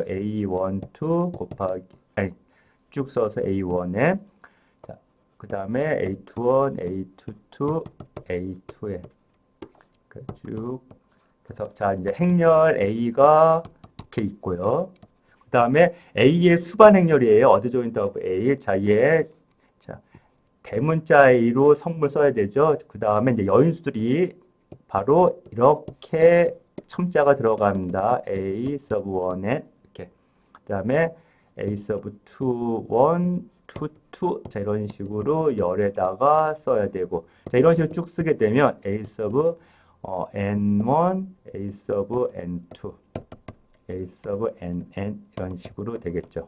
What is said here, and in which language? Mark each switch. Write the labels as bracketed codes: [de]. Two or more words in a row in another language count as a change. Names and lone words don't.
[ko] A12 곱하기 아니, 쭉 써서 A1에 그 다음에 A21, A22, A2에 쭉 그래서 자 이제 행렬 A가 이렇게 있고요. 그 다음에 A의 수반 행렬이에요. [en] adjoint of A. [ko] 자, 자, 대문자 A로 성분을 써야 되죠. 그 다음에 이제 여인수들이 바로 이렇게 첨자가 들어갑니다. [en] A sub [ko] 1에 이렇게. 그 다음에 [en] A sub [ko] 2, 1, 2, 2. 자, 이런 식으로 열에다가 써야 되고. 자, 이런 식으로 쭉 쓰게 되면 [en] A sub N1, A sub N2, A sub NN [ko] 이런 식으로 되겠죠.